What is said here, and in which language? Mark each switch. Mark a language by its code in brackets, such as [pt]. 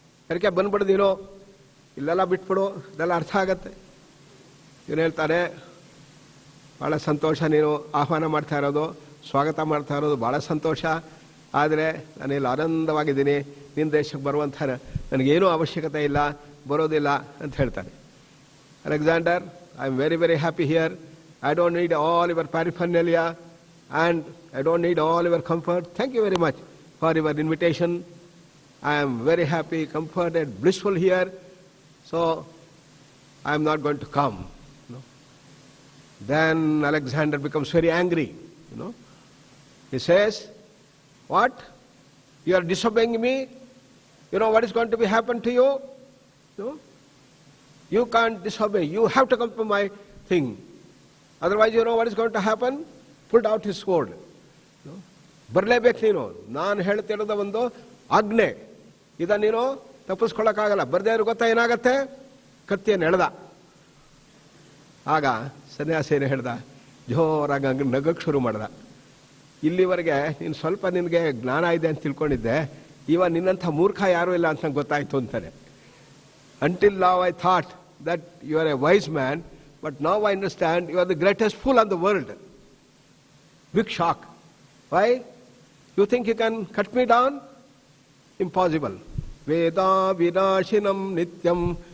[kn] ಯಾಕೆ ಬಂದ್ಬಿಡು ನೀನು, ಇಲ್ಲೆಲ್ಲ ಬಿಟ್ಬಿಡು, ಇದೆಲ್ಲ ಅರ್ಥ ಆಗತ್ತೆ. ಇವನು ಹೇಳ್ತಾನೆ, ಭಾಳ ಸಂತೋಷ ನೀನು ಆಹ್ವಾನ ಮಾಡ್ತಾ ಇರೋದು, ಸ್ವಾಗತ ಮಾಡ್ತಾ ಇರೋದು ಭಾಳ ಸಂತೋಷ, ಆದರೆ ನಾನಿಲ್ಲಿ ಆನಂದವಾಗಿದ್ದೀನಿ, ನಿನ್ನ ದೇಶಕ್ಕೆ ಬರುವಂಥ ನನಗೇನೂ ಅವಶ್ಯಕತೆ ಇಲ್ಲ, ಬರೋದಿಲ್ಲ ಅಂತ ಹೇಳ್ತಾನೆ. [en] Alexander, I am very, very happy here. I don't need all your paraphernalia and I don't need all your comfort. Thank you very much for your invitation. I am very happy, comforted, blissful here. So, I am not going to come. Then Alexander becomes very angry. He says, what? You are disobeying me? You know what is going to be happen to you? You can't disobey. You have to come to my thing. Otherwise, you know what is going to happen? Pulled out his sword. [kn] ಬರಲೇಬೇಕು ನೀನು, ನಾನು ಹೇಳ್ತಿರೋದ ಒಂದು ಆಜ್ಞೆ, ಇದನ್ನು ನೀನು ತಪ್ಪಿಸ್ಕೊಳ್ಳೋಕ್ಕಾಗಲ್ಲ, ಬರದೇ ಇರೋ ಗೊತ್ತಾ ಏನಾಗತ್ತೆ, ಕತ್ತಿಯನ್ನು ಎಳೆದ. ಆಗ ಸನ್ಯಾಸಿಯನ್ನು ಹೇಳ್ದ, ಜೋರಾಗಿ ನಗಕ್ಕೆ ಶುರು ಮಾಡ್ದ. ಇಲ್ಲಿವರೆಗೆ ನೀನು ಸ್ವಲ್ಪ ನಿನಗೆ ಜ್ಞಾನ ಇದೆ ಅಂತ ತಿಳ್ಕೊಂಡಿದ್ದೆ, ಇವಾಗ ನಿನ್ನಂಥ ಮೂರ್ಖ ಯಾರೂ ಇಲ್ಲ ಅಂತ ನಂಗೆ ಗೊತ್ತಾಯ್ತು ಅಂತಾನೆ. [en] Until now I thought that you are a wise man, but now I understand you are the greatest fool on the world. Big shock. Why? You think you can cut me down? Impossible. [sa] Veda vinashinam nityam.